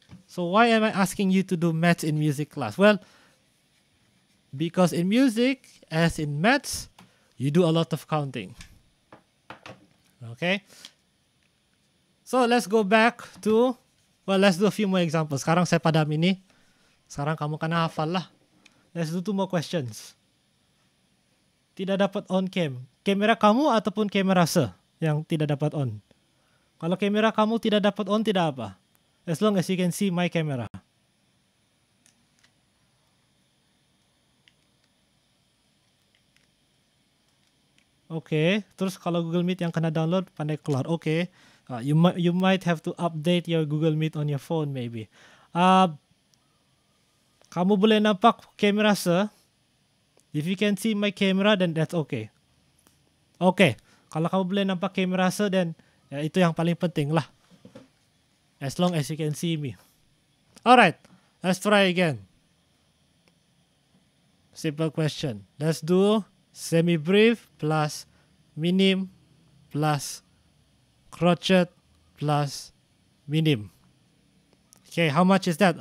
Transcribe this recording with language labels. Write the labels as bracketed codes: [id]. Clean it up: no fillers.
[en] So, why am I asking you to do maths in music class? Well, because in music, as in maths, you do a lot of counting. Okay? So, let's go back to, well, let's do a few more examples. [ms] Sekarang saya padam ini. Sekarang kamu kena hafal lah. [en] Let's do 2 more questions. [ms] Tidak dapat on cam. Kamera kamu ataupun kamera se yang tidak dapat on? Kalau kamera kamu tidak dapat on, tidak apa. [en] As long as you can see my camera. Okay, [ms] terus kalau Google Meet yang kena download, pandai keluar. [en] Okay, you might have to update your Google Meet on your phone maybe. [ms] Kamu boleh nampak kamera se? [en] If you can see my camera, then that's okay. [ms] Okay, kalau kamu boleh nampak kamera se, then ya, itu yang paling penting lah. [en] As long as you can see me. Alright, let's try again. Simple question. Let's do semi-brief plus minim plus crotchet plus minim. Okay, how much is that?